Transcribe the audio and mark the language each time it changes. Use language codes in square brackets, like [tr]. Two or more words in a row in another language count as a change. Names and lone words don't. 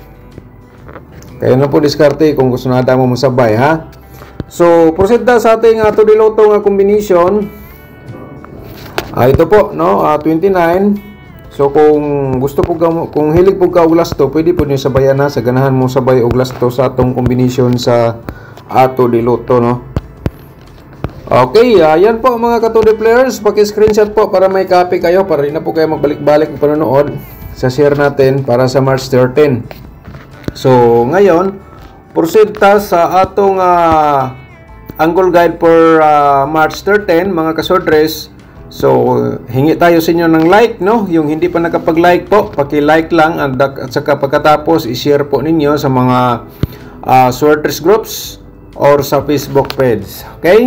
[tl] Kayo na po diskarte kung gusto na mo masabay, ha? So, proceed na [ceb] sa ating 2D Lotto nga combination. [tl] Ito po, no? 29. [ceb] So, kung gusto po kung hilig po ka og lasto, pwede po niyo sabayan na sa ganahan mo sabay og lasto sa atong combination sa 2D Lotto, no? [tl] Okay, yan po mga ka-2D players. Paki-screenshot po para may copy kayo para rin na po kayo magbalik-balik ng panonood sa share natin para sa March 13. So, ngayon, [ceb] proceed ta sa atong [en] angle guide [ceb] for March 13, [tl] mga kasortres. So, hingi tayo sa inyo ng like, no? Yung hindi pa nakapag-like po, paki-like lang at saka pagkatapos i-share po ninyo sa mga [en] sorters groups [tl] or sa [en] Facebook page. [tl] Okay?